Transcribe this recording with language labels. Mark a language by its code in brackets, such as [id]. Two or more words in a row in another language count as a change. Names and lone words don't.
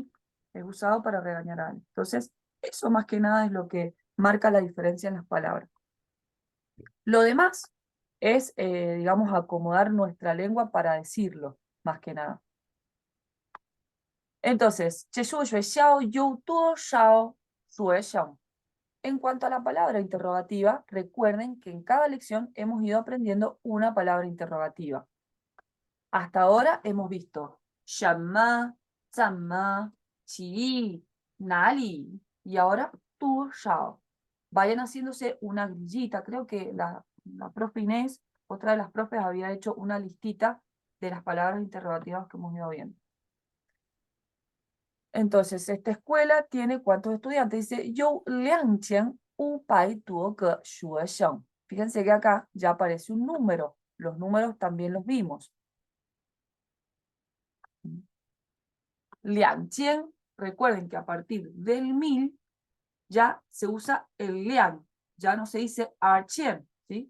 [es] Es usado para regañar a alguien. Entonces, eso más que nada es lo que marca la diferencia en las palabras. Lo demás es, digamos, acomodar nuestra lengua para decirlo, más que nada. Entonces, [zh] 这所学校有多少学生? [es] En cuanto a la palabra interrogativa, recuerden que en cada lección hemos ido aprendiendo una palabra interrogativa. Hasta ahora hemos visto [zh] 什么,怎么, 几, 哪里, [es] y ahora 多少. Vayan haciéndose una grillita. Creo que la profe Inés, otra de las profes, había hecho una listita de las palabras interrogativas que hemos ido viendo. Entonces, esta escuela tiene ¿cuántos estudiantes? Dice, [zh] 有2500个学生. [es] Fíjense que acá ya aparece un número. Los números también los vimos. 2000, recuerden que a partir del 1000 ya se usa el liang, ya no se dice 2000, ¿sí?